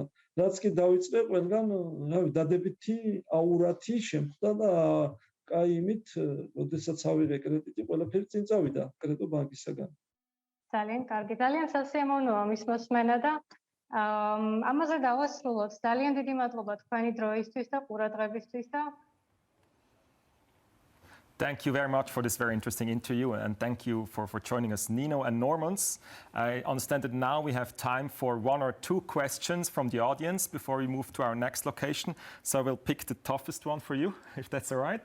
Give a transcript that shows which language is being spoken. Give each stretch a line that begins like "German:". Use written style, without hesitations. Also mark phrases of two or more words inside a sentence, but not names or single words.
Georgian: რაც კი დავიწყე, ყველგან დადებითი აურათი შემხვდა და კაი იმით, როდესაც ავიღე კრედიტი, ყველაფერი წინ წავიდა კრედო ბანკისაგან. ძალიან კარგი, ძალიან სასიამოვნოა ამის მოსმენა და ამაზე დავასრულოთ. ძალიან დიდი მადლობა თქვენი დროისთვის და ყურადღებისთვის და
English: Thank you very much for this very interesting interview, and thank you for joining us, Nino and Normans. I understand that now we have time for one or two questions from the audience before we move to our next location. So I will pick the toughest one for you, if that's all right.